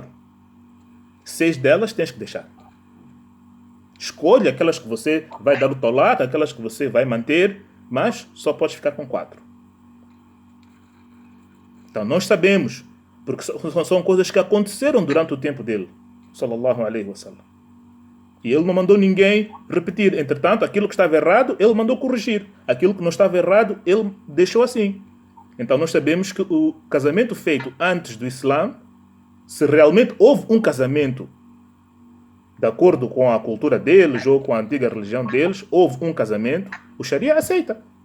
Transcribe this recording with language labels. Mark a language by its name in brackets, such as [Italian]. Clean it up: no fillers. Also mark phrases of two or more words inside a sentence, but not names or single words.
[Portuguese] 6 delas tens que deixar. Escolha aquelas que você vai dar o talaq, aquelas que você vai manter, mas só podes ficar com 4. Então nós sabemos, porque são coisas que aconteceram durante o tempo dele, [Arabic] صلى الله عليه وسلم. [Portuguese] E ele não mandou ninguém repetir. Entretanto, aquilo que estava errado, ele mandou corrigir. Aquilo que não estava errado, ele deixou assim. Então nós sabemos que o casamento feito antes do Islã, se realmente houve um casamento de acordo com a cultura deles ou com a antiga religião deles, houve um casamento, o Sharia aceita.